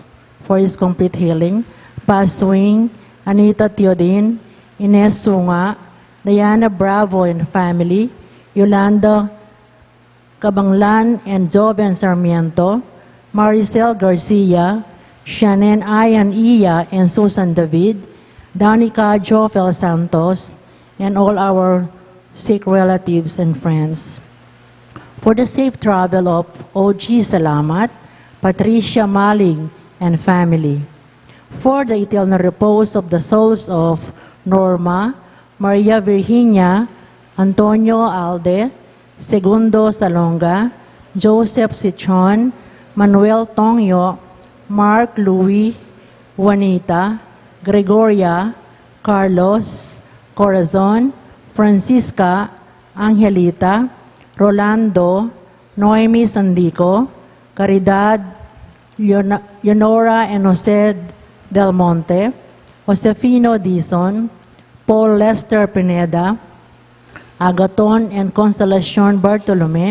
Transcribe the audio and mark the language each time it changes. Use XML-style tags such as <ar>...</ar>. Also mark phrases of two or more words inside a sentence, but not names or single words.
<en>for his complete healing, Paz Swing, Anita Teodin, Ines Sunga, Diana Bravo and family, Yolanda Cabanglan and Joven Sarmiento, Maricel Garcia, Shannon Ayan Iya and Susan David, Danica Jofel Santos, and all our sick relatives and friends. For the safe travel of O.G. Salamat, Patricia Maling and family. For the eternal repose of the souls of Norma, Maria Virginia, Antonio Alde, Segundo Salonga, Joseph Sichon, Manuel Tongyo, Mark Louis, Juanita, Gregoria, Carlos, Corazon, Francisca, Angelita, Rolando, Noemi Sandico, Caridad, Leonora and Jose Del Monte, Josefino Dizon, Paul Lester Pineda, Agaton and Consolacion Bartolome,</en>